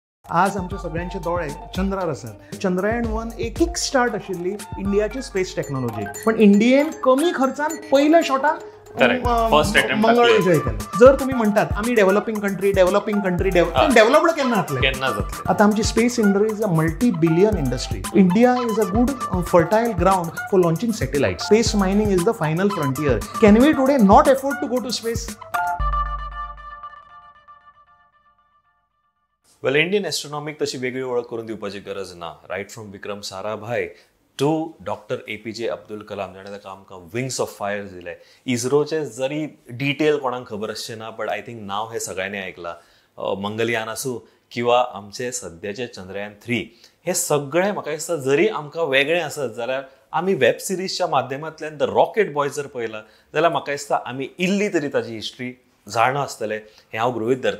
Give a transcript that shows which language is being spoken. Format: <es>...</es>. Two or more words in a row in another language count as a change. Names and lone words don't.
<kok>आज आमच्या सगळ्यांचे दोळे चंद्रार आसात. चंद्रयान-1 एक किक स्टार्ट आशिल्ली इंडियाची</kok> <en>space technology,</en> <kok>पण इंडियेन कमी खर्चान पहिल्या शॉटान मंगळ विजय केला.</kok> <mr>जर तुम्ही म्हणतात आम्ही</mr> <en>developing country</en> <mr>डेव्हलप्ड केन्ना जातले?</mr> <en>आता आमची space industry is a multi-billion industry. India is a good fertile ground for launching satellite. Space mining is the final frontier. Can we today not afford to go to space?</en> <kok>वेल,</kok> <en>Indian astronomic</en> <kok>तशी वेगळी ओळख करून दिवपाची गरज ना.</kok> <en>Right from Vikram Sarabhai to Doctor APJ Abdul Kalam,</en> <kok>जाणें ताका आमकां विंग्स ऑफ फायर दिले. इस्रोचे जरी डिटेल कोणाक खबर आसचे ना,</kok> <en>but I think</en> <kok>नाव हे सगळ्यांनी आयकलां. मंगलयान आसूं किंवा आमचे सद्याचे चंद्रयान-3, हे सगळे म्हाका दिसता जरी आमकां वेगळे आसत जाल्यार आमी वेब सिरीजच्या माध्यमांतल्यान द रॉकेट बॉय जर पळयला जाल्यार म्हाका दिसता आमी इल्ली तरी ताची हिस्ट्री जाणा आसतले हें हांव गृहीत धरतां.</kok>